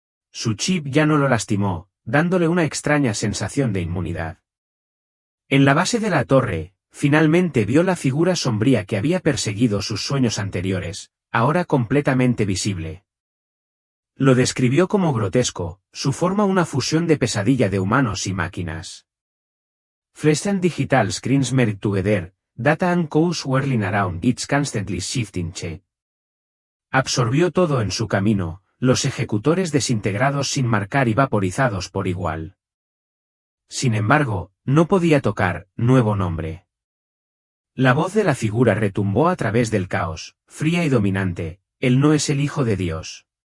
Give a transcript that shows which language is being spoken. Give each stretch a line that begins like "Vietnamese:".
Spanish: Su chip ya no lo lastimó, dándole una extraña sensación de inmunidad. En la base de la torre, finalmente vio la figura sombría que había perseguido sus sueños anteriores, ahora completamente visible. Lo describió como grotesco, su forma una fusión de pesadilla de humanos y máquinas.
English: Flesh and digital screens merge together, data and codes whirling around its constantly shifting shape.
Spanish: Absorbió todo en su camino, los ejecutores desintegrados sin marcar y vaporizados por igual. Sin embargo, no podía tocar, nuevo nombre. La voz de la figura retumbó a través del caos, fría y dominante, él no es el Hijo de Dios.